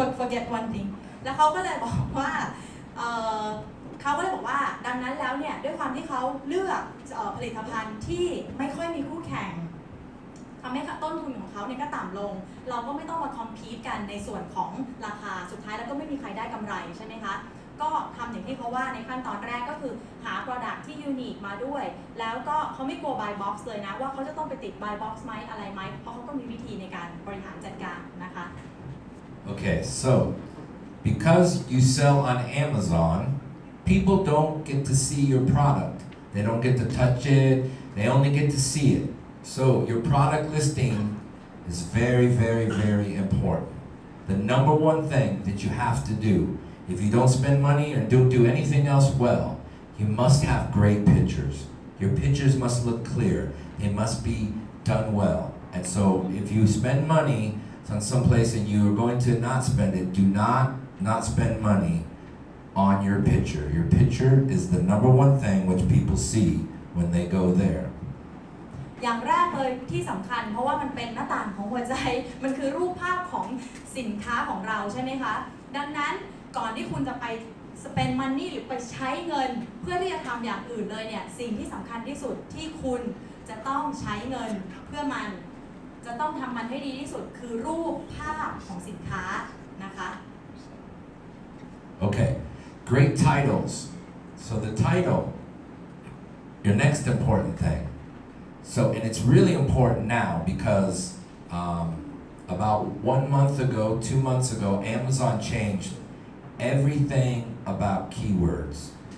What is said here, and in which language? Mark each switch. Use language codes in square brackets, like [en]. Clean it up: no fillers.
[en] forget one thing [th] แล้วเขาก็เลยบอกว่าเขาก็เลยบอกว่าดังนั้นแล้วเนี่ยด้วยความที่เขาเลือกผลิตภัณฑ์ที่ไม่ค่อยมีคู่แข่งทำให้ต้นทุนของเขาเนี่ยก็ต่ำลงเราก็ไม่ต้องมาคอมพีทกันในส่วนของราคาสุดท้ายแล้วก็ไม่มีใครได้กำไรใช่ไหมคะก็ทำอย่างที่เขาว่าในขั้นตอนแรกก็คือหา Product ที่ Unique มาด้วยแล้วก็เขาไม่กลัว Buy Box เลยนะว่าเขาจะต้องไปติด Buy Box ไหมอะไรไหมเพราะเขาก็มีวิธีในการบริหารจัดการนะคะ [en] Okay, so because you sell on Amazon, people don't get to see your product. They don't get to touch it. They only get to see it. So your product listing is very, very, very important. The number one thing that you have to do, if you don't spend money and don't do anything else well, you must have great pictures. Your pictures must look clear. They must be done well. And so if you spend money on some place and you are going to not spend it, do not spend money on your picture. Your picture is the number one thing which people see when they go there. [th] อย่างแรกเลยที่สำคัญเพราะว่ามันเป็นหน้าต่างของหัวใจมันคือรูปภาพของสินค้าของเราใช่ไหมคะดังนั้นก่อนที่คุณจะไป [en] spend money [th] หรือไปใช้เงินเพื่อที่จะทำอย่างอื่นเลยเนี่ยสิ่งที่สำคัญที่สุดที่คุณจะต้องใช้เงินเพื่อมันจะต้องทำมันให้ดีที่สุดคือรูปภาพของสินค้านะคะ [en] Okay, great titles. So the title, your next important thing. So, and it's really important now because about 1 month ago, 2 months ago, Amazon changed everything about keywords.